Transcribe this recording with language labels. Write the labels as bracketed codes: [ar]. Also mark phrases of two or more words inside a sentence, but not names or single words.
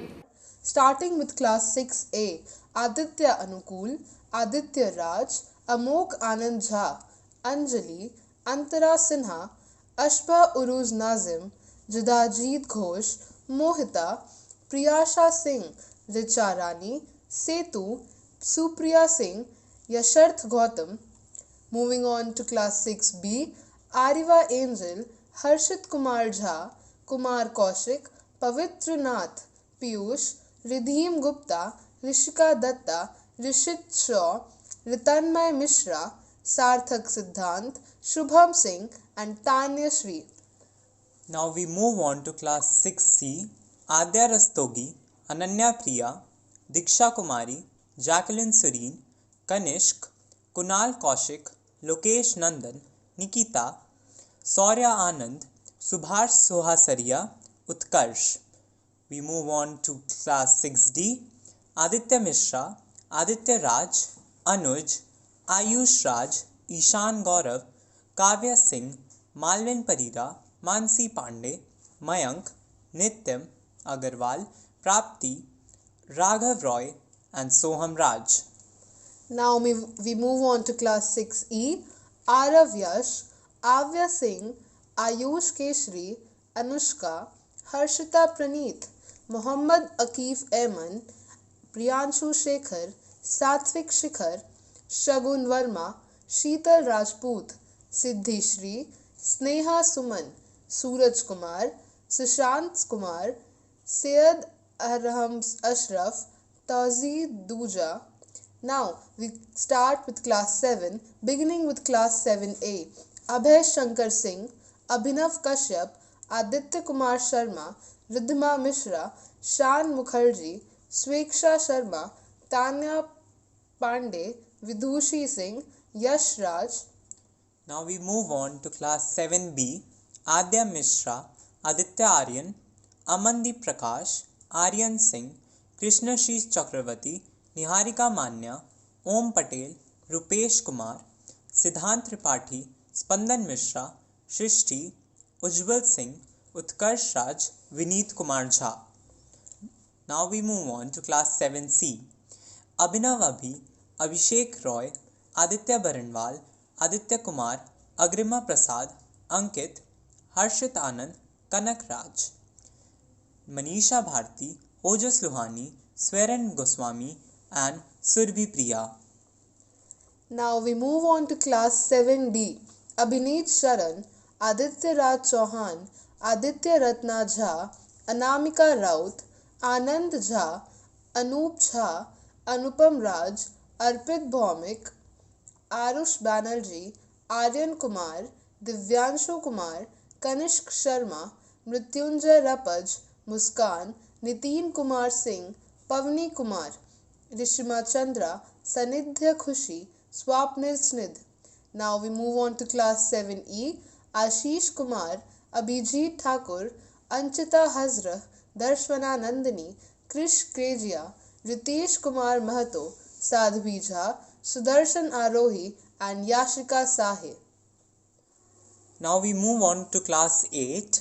[en] Starting with class 6A, Aditya Anukul, Aditya Raj, Amok Anand Jha, Anjali, Antara Sinha, Ashba Uruz Nazim, Jidajit Ghosh, Mohita, Priyasha Singh, Richa Rani, Setu, Supriya Singh, Yasharth Gautam. Moving on to class 6B, Ariva Angel, Harshit Kumar Jha, Kumar Kaushik, Pavitra Nath, Piyush, Ridhim Gupta, Rishika Datta, Rishit Shaw, Ritanmay Mishra, Sarthak Siddhant, Shubham Singh and Tanya Shri. Now we move on to class 6C, Adya Rastogi, Ananya Priya, Diksha Kumari, Jacqueline Serene, Kanishk, Kunal Kaushik, Lokesh Nandan, Nikita, Saurya Anand, Subhash Sohasaria, Utkarsh. We move on to class 6D, Aditya Mishra, Aditya Raj, Anuj, Ayush Raj, Ishan Gaurav, Kavya Singh, Malvin Parira, Mansi Pandey, Mayank, Nityam Agarwal, Prapti, Raghav Roy and Soham Raj. Now we move on to class 6E, Arav Yash, Avya Singh, Ayush Keshri, Anushka, Harshita Praneeth, Muhammad Akif Ayman, Priyanshu Shekhar, Satvik Shikhar, Shagun Verma, Sheetal Rajput, Siddhi Shri, Sneha Suman, Suraj Kumar, Sushant Kumar, Syed Arham Ashraf, Tazi Duja. Now we start with class 7, beginning with class 7A. Abhay Shankar Singh, Abhinav Kashyap, Aditya Kumar Sharma, Riddhima Mishra, Shan Mukherjee, Sweksha Sharma, Tanya Pandey, Vidhushi Singh, Yash Raj. Now we move on to class 7B, Adya Mishra, Aditya Aryan, Amandeep Prakash, Aryan Singh, Krishna Shish Chakravarti, Niharika Manya, Om Patel, Rupesh Kumar, Siddhant Tripathi, Spandan Mishra, Shrishti, Ujjwal Singh, Utkarsh Raj, Vineet Kumar Jha. Now we move on to class 7C. Abhinav Abhi, Abhishek Roy, Aditya Baranwal, Aditya Kumar, Agrima Prasad, Ankit, Harshit Anand, Kanak Raj. Manisha Bharti, Ojas Luhani, Sweren Goswami and Surbhi Priya. Now we move on to class 7D. Abhineet Sharan, Aditya Raj Chauhan, Aditya Ratna Jha, Anamika Raut, Anand Jha, Anup Jha, Anupam Raj, Arpit Bhaumik, Arush Banerjee, Aryan Kumar, Divyanshu Kumar, Kanishk Sharma, Mrityunjay Rapaj, Muskan, Nitin Kumar Singh, Pavni Kumar, Rishima Chandra, Sanidhya Khushi, Swapnil Snidh. Now we move on to class 7E. Ashish Kumar, Abhijit Thakur, Anchita Hazra, Darshwana Nandini, Krish Krejia, Ritesh Kumar Mahato, Sadhvi Jha, Sudarshan Arohi and Yashika Sahe. Now we move on to class 8.